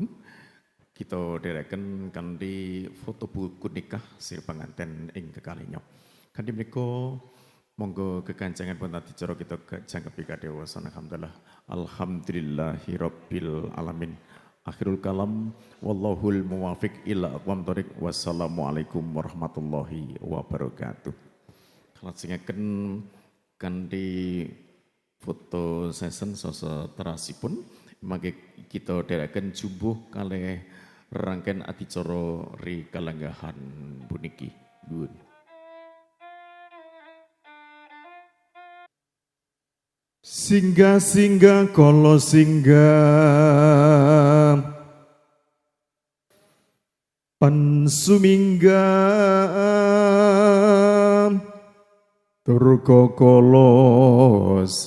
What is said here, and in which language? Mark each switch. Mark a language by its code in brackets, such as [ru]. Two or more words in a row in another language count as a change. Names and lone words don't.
[jv] Kita dereken kanthi foto buku nikah si pengantin ing kekalihnya. Kanthi menika monggo kekancangan pun adicara kita jangkepi kadhewasan. [ar] الحمد لله رب العالمين. آخر الكلام والله الموفق إلى أقوم الطريق. والسلام عليكم ورحمة الله وبركاته. [jv] Kalajengaken kanthi [en] foto session [jv] seterasipun mangke kita dereken jumbuh kalih rangkaian adicara ri kalenggahan puniki. Nuwun. Singgah kala singgah pansuminggah durga kala